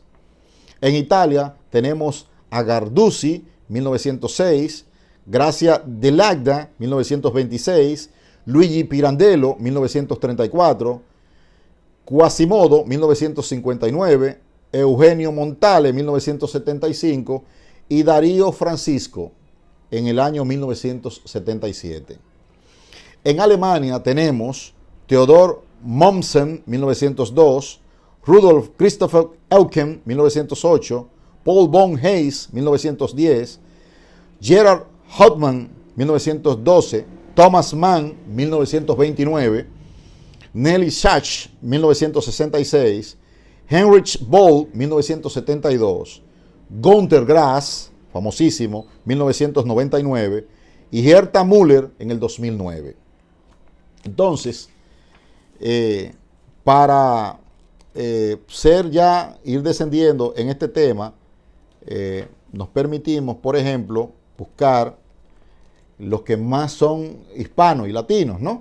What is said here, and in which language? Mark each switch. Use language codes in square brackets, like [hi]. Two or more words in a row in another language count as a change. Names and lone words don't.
[es] En Italia tenemos a Garduzzi, 1906, Grazia Deledda, 1926, Luigi Pirandello, 1934, Quasimodo, 1959, Eugenio Montale, 1975, y Darío Francisco en el año 1977. En Alemania tenemos Theodor Mommsen, 1902, Rudolf Christopher Eucken, 1908, Paul von Hayes, 1910, Gerard Hauptmann, 1912, Thomas Mann, 1929, Nelly Sachs, 1966, Heinrich Boll, 1972, Günter Grass, famosísimo, 1999, y Herta Müller en el 2009. Entonces, para ir descendiendo en este tema, nos permitimos, por ejemplo, buscar los que más son hispanos y latinos, ¿no?